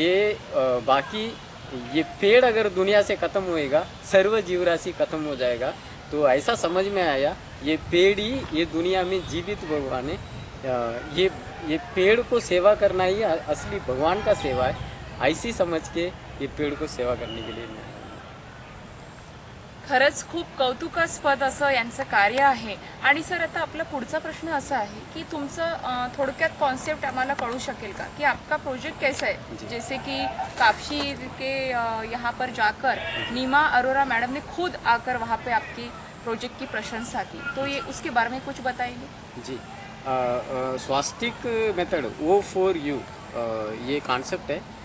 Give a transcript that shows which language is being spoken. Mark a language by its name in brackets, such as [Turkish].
[Hindi] ये बाकी ये पेड़ अगर दुनिया से ख़त्म होएगा, सर्व जीवराशि ख़त्म हो जाएगा। तो ऐसा समझ में आया ये पेड़ ही ये दुनिया में जीवित भगवान है। ये पेड़ को सेवा करना ही असली भगवान का सेवा है। ऐसी समझ के ये पेड़ को सेवा करने के लिए मैं [Marathi] खरंच खूप कौतुकास्पद असं यांचं कार्य आहे। आणि सर, आता आपला पुढचा प्रश्न असा आहे की तुमचं थोडक्यात कॉन्सेप्ट आम्हाला कळू शकेल का [Hindi] कि आपका प्रोजेक्ट कैसा है? जैसे कि कापशी के यहाँ पर जाकर नीमा अरोरा मैडम ने खुद आकर वहाँ पे आपकी प्रोजेक्ट की प्रशंसा की, तो ये उसके बारे में कुछ बताएंगे? जी, स्वास्तिक मेथड वो फॉर यू ये कॉन्सेप्ट है।